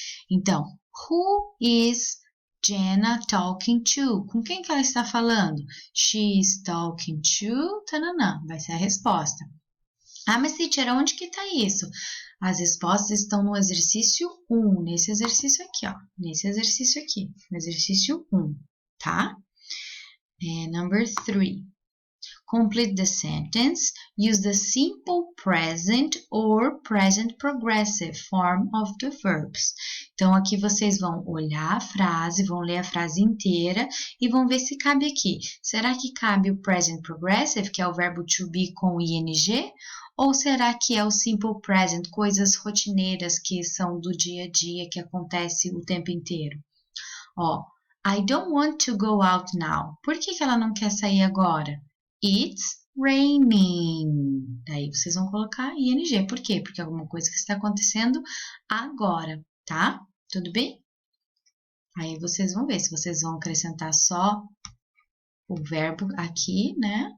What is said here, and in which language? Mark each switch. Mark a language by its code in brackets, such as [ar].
[pt] Então, [en] who is Jenna talking to? [pt] Com quem que ela está falando? [en] She is talking to... [pt] Tananã, vai ser a resposta. Ah, mas teacher, onde que está isso? As respostas estão no exercício 1, nesse exercício aqui, ó. Nesse exercício aqui, no exercício 1, tá? Number 3. [en] Complete the sentence. Use the simple present or present progressive form of the verbs. [pt] Então, aqui vocês vão olhar a frase, vão ler a frase inteira e vão ver se cabe aqui. Será que cabe o present progressive, que é o verbo to be com ing? Ou será que é o simple present, coisas rotineiras que são do dia a dia, que acontece o tempo inteiro? [en] Ó, I don't want to go out now. [pt] Por que ela não quer sair agora? [en] It's raining. [pt] Daí vocês vão colocar ing. Por quê? Porque é alguma coisa que está acontecendo agora, tá? Tudo bem? Aí vocês vão ver se vocês vão acrescentar só o verbo aqui, né?